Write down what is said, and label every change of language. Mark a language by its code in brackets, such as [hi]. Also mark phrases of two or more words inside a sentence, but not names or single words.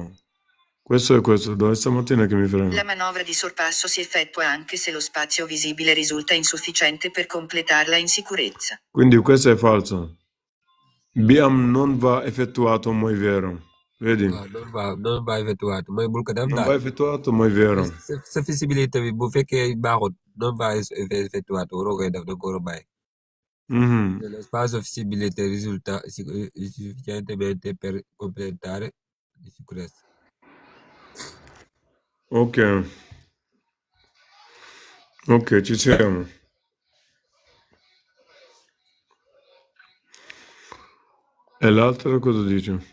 [it] Questo e questo, dai stamattina che mi frega. La manovra di sorpasso si effettua anche se lo spazio visibile risulta insufficiente per completarla in sicurezza. Quindi questo è falso. BM non va effettuato, ma è vero. Vedi? Non va effettuato, [wo] ma bul ko def [it] Non va [wo] daal. [it] effettuato, ma è vero. [wo] Sa visibilité bi bu fekkee baaxut [it] non va effettuato [wo] waroo koy def da nga ko war a bàyyi. [it] Mhm. Lo spazio visibilité risulta insufficientemente per completare di sicurezza. Ok, ci siamo. E l'altro cosa dice?